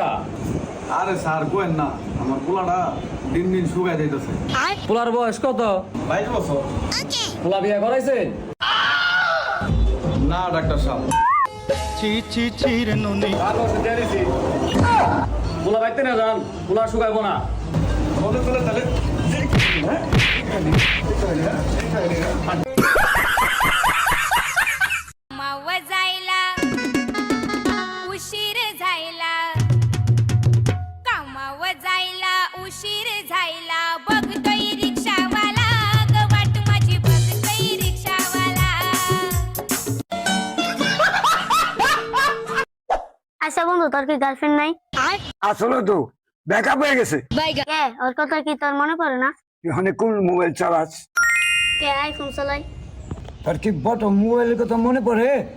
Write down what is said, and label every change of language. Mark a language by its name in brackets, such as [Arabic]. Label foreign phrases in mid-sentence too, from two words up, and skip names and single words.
[Bangla] আরে স্যার কোয়েন না, আমার পোলাটা দিন দিন শুকায় যাইতেছে। পোলার বয়স কত? 22 বছর। পোলা বিয়া করাইছেন? না ডাক্তার সাহেব। পোলা বাইতে না যান, পোলা শুকাইবো না। বলে বলে তাহলে [Marathi] मावा जायला उशीर झायला कामावर जायला उशीर झायला बघतोय रिक्षावाला ग वाट माझी बघतोय रिक्षावाला [Bangla] আচ্ছা বন্ধু, তোর কি গার্লফ্রেন্ড নাই? আসলে তো ব্যাকআপ হয়ে গেছে। কে? ওর কথা কি তোর মনে পড়ে না? এখানে কোন মোবাইল চালাস? কে আইফোন চালাই? তোর কি বট মোবাইলের কথা মনে পড়ে?